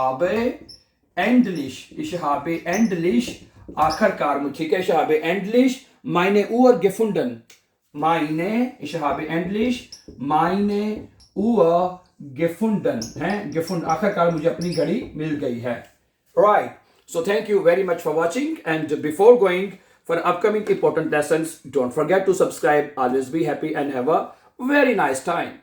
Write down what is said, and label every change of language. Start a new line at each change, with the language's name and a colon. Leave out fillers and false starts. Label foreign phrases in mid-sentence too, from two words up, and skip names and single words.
German: habe endlich,
Hindi: आखिरकार मुझे, ठीक है,
German: ich habe endlich meine Uhr gefunden, ich habe endlich meine Uhr gefunden,
Hindi: है, gefunden, आखिरकार मुझे अपनी घड़ी मिल गई है,
English: right, so thank you very much for watching, and before going for upcoming important lessons, don't forget to subscribe, always be happy and have a very nice time.